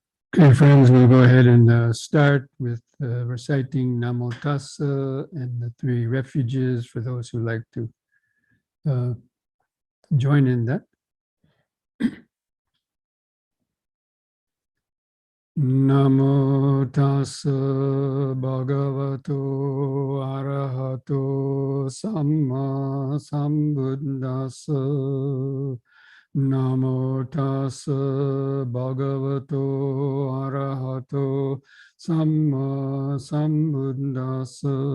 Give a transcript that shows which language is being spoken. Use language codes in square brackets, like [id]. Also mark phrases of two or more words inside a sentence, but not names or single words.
[en] Okay, friends, we'll go ahead and start with reciting Namo Tassa and the three refuges for those who like to uh, join in that. [pi] Namo Tassa Bhagavato Arahato Samma Sambuddhassa. Namo Tassa Bhagavato Arahato Samma Sambuddhassa.